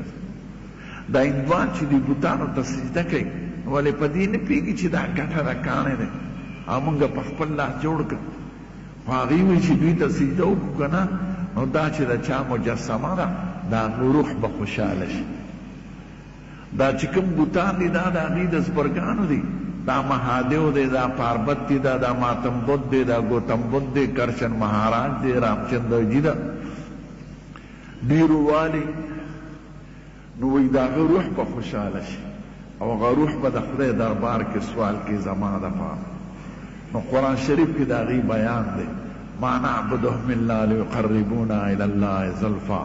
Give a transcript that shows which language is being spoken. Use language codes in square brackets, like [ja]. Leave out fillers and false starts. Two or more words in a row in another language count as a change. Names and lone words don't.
[ps] دا هندوان چې دی بوتانو ته سجده کوي ولې په دې نه پوهېږي چې دا ګټه ده کاڼی دی، او موږ په خپل لاس جوړ کړ، خو هغوی وایي چې دوی ته سجده وکړو که نه نو دا چې د چا مجسمه ده دا روح به خوشحاله شي. دا چې کوم بوتان دي دا د هغوی د زبرګانو دي، دا مهادیو دی، دا پاربتی ده، دا ماتم بدھ دی، دا گوتم بدھ دی، کرشن مہاراج دی، رامچندر جی ده، ډیرو والی. نو وایي د هغه روح به خوشحاله شي او هغه روح به د خدای دربار کې سوال کې زما دپاره. نو قرآن شریف کې د هغوی بیان دی [ar] ما نعبدهم الا لیقربونا الی الله زلفا.